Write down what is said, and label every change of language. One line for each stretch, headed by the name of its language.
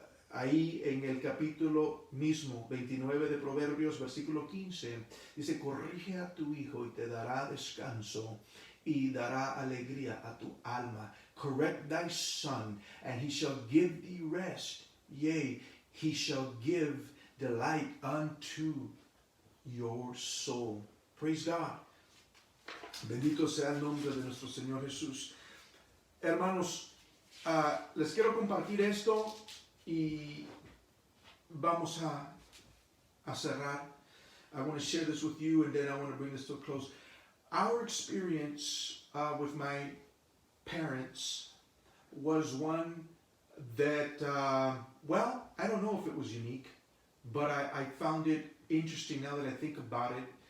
Spanish: Ahí en el capítulo mismo, 29 de Proverbios, versículo 15, dice, corrige a tu hijo y te dará descanso y dará alegría a tu alma.
English: Correct thy son, and he shall give thee rest. Yea, he shall give delight unto your soul. Praise God.
Spanish: Bendito sea el nombre de nuestro Señor Jesús. Hermanos, les quiero compartir esto y vamos a cerrar.
English: I want to share this with you, and then I want to bring this to a close. Our experience with my parents was one that, well, I don't know if it was unique, but I found it interesting now that I think about it.